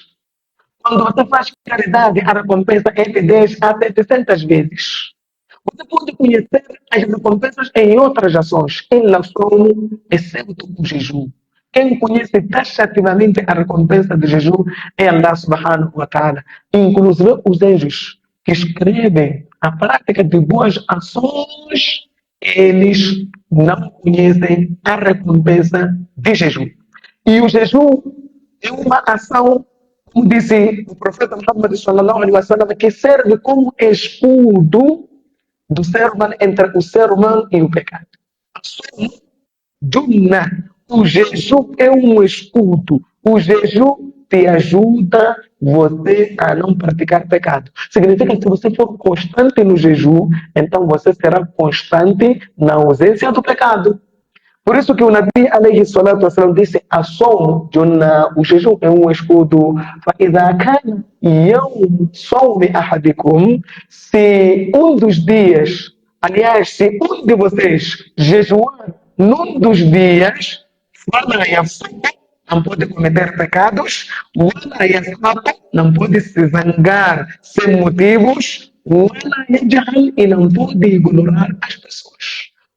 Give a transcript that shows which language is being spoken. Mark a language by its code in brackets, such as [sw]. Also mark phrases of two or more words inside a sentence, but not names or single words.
[pt] Quando você faz caridade, a recompensa é de 10 a 700 vezes. Você pode conhecer as recompensas em outras ações, em lação, exceto o jejum. Quem conhece taxativamente a recompensa do jejum é Allah [ar] سبحانه وتعالى. [pt] Inclusive os anjos que escrevem a prática de boas ações, eles não conhecem a recompensa de jejum. E o jejum é uma ação, como disse o profeta Muhammad [ar] صلى الله عليه وسلم, [pt] que serve como escudo do ser humano entre o ser humano e o pecado. O jejum é um escudo. O jejum te ajuda você a não praticar pecado. Significa que se você for constante no jejum, então você será constante na ausência do pecado. Por isso que o Nabi [ar] عليه الصلاة والسلام [pt] disse: o jejum é um escudo. [ar] فَإِذَا كَانَ يَوْمُ صَوْمِ أَحَدِكُمْ, [pt] se um dos dias, aliás, se um de vocês jejuar num dos dias, não pode cometer pecados, não pode se zangar sem motivos, e não pode ignorar as pessoas.